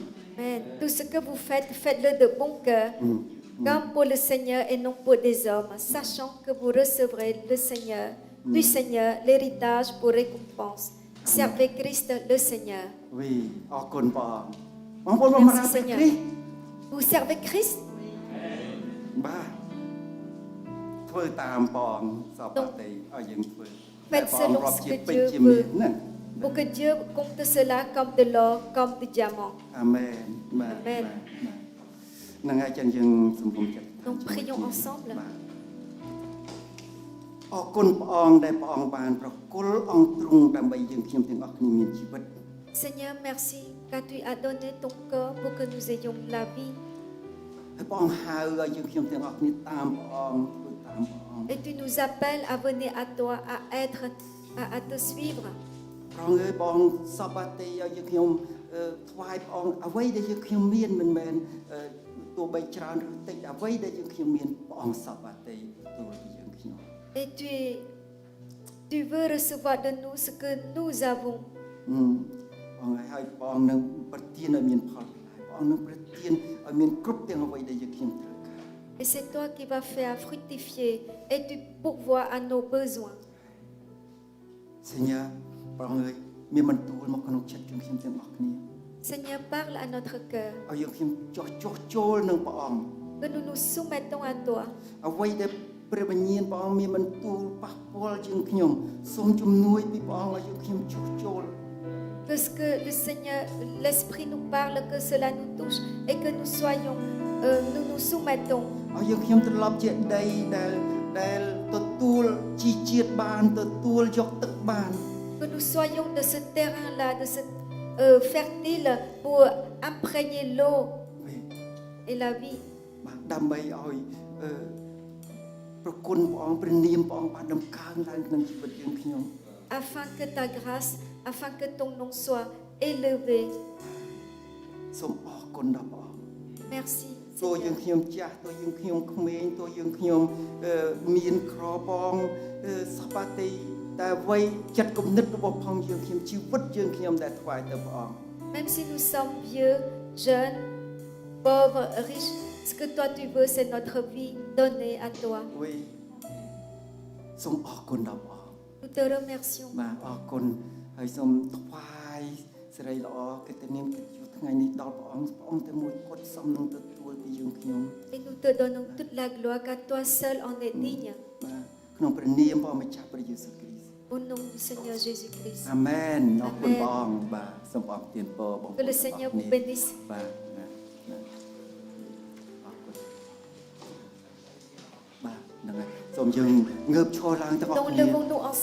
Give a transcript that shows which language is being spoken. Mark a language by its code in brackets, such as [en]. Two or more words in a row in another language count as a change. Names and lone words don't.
[fr] Amen. Tout ce que vous faites, faites-le de bon cœur, comme pour le Seigneur et non pour des hommes, sachant que vous recevrez du Seigneur l'héritage pour récompense. Servez Christ le Seigneur. [km] វីអរគុណព្រះអង្គបងប្អូនបម្រើព្រះគ្រីស្ទ [fr] Vous servez Christ? [km] បាទធ្វើតាមព្រះអង្គសពតិឲ្យយើងធ្វើ [fr] Faites [km] ព្រះអង្គ [fr] selon [km] រាប់ [fr] ce [km] ជា [fr] que [km] ពេជ្រ [fr] Dieu [km] ជាមាស [fr] veut. [km] ហ្នឹង [fr] Pour que Dieu compte cela comme de l'or, comme du diamant. [km] អាមែនបាទ [fr] Amen. [km] ហ្នឹងហើយចឹងយើងសម្ពុំចិត្ត [fr] Donc prions ensemble. [km] បាទអរគុណព្រះអង្គដែលព្រះអង្គបានប្រគល់អង្គទ្រង់ដើម្បីយើងខ្ញុំទាំងអស់គ្នាមានជីវិត [fr] Seigneur, merci car tu as donné ton corps pour que nous ayons la vie. [km] ហើយព្រះអង្គហៅឲ្យយើងខ្ញុំទាំងអស់គ្នាតាមព្រះអង្គធ្វើតាមព្រះអង្គ [fr] Et tu nous appelles à venir à toi, à te suivre. [km] ព្រះអង្គអើយព្រះអង្គសពតិឲ្យយើងខ្ញុំថ្វាយព្រះអង្គអ្វីដែលយើងខ្ញុំមានមិនមែនទោះបីច្រើនឬតិចអ្វីដែលយើងខ្ញុំមានព្រះអង្គសពតិទូលពីយើងខ្ញុំ [fr] Et tu veux recevoir de nous ce que nous avons. [km] ព្រះអង្គឲ្យព្រះអង្គនឹងប្រទានឲ្យមានផលផ្លែព្រះអង្គនឹងប្រទានឲ្យមានគ្រប់ទាំងអ្វីដែលយើងខ្ញុំត្រូវការ [fr] Et c'est toi qui vas faire fructifier et tu pourvois à nos besoins. [km] សញ្ញាព្រះអង្គអើយមានបន្ទូលមកក្នុងចិត្តយើងខ្ញុំទាំងអស់គ្នា [fr] Seigneur, parle à notre cœur, [km] ឲ្យយើងខ្ញុំចោះចូលនឹងព្រះអង្គ [fr] que nous nous soumettons à toi. [km] អ្វីដែលព្រះវិញ្ញាណព្រះអង្គមានបន្ទូលប៉ះពាល់យើងខ្ញុំសូមជំនួយពីព្រះអង្គឲ្យយើងខ្ញុំចោះចូល [fr] Que ce que le Seigneur, l'Esprit nous parle, que cela nous touche et que nous nous soumettons. [km] ឲ្យយើងខ្ញុំត្រឡប់ជាដីដែលទទួលជីជាតិបានទទួលយកទឹកបាន [fr] Que nous soyons de ce terrain-là, de ce fertile pour imprégner l'eau et la vie. [km] បាទដើម្បីឲ្យប្រគុណព្រះអង្គព្រះនាមព្រះអង្គបានដំកើងឡើងក្នុងជីវិតយើងខ្ញុំ [fr] Afin que ta grâce, afin que ton nom soit élevé. [km] សូមអរគុណដល់ព្រះអង្គ [fr] Merci. [km] ទោះយើង [fr] Seigneur. [km] ខ្ញុំចាស់ទោះយើងខ្ញុំក្មេងទោះយើងខ្ញុំមានក្របងសពតិតែអ្វីចិត្តគំនិតរបស់ផងយើងខ្ញុំជីវិតយើងខ្ញុំដែលថ្វាយទៅព្រះអង្គ [fr] Même si nous sommes vieux, jeunes, pauvres, riches, ce que toi tu veux, c'est notre vie donnée à toi. [km] វីសូមអរគុណដល់ព្រះអង្គ [fr] Nous te remercions. [km] បាទអរគុណហើយសូមថ្វាយសេរីល្អកិត្តិនាមកិត្តិយសថ្ងៃនេះដល់ព្រះអង្គតែមួយគត់សមនឹងទទួលពីយើងខ្ញុំ [fr] Et nous te donnons toute la gloire, car toi seul en es digne. [km] បាទក្នុងព្រះនាមព្រះម្ចាស់ព្រះយេស៊ូវគ្រីស្ទ [fr] Au nom du Seigneur Jésus-Christ. [km] អាមែនអរគុណព្រះអង្គបាទសូមព្រះអង្គទានពរបងប្អូន [fr] Que le Seigneur vous bénisse. [km] បាទអរគុណបាទហ្នឹងហើយសូមយើងងើបឈរឡើងទាំងអស់ [fr] Donc [km] គ្នា [fr] levons-nous ensemble.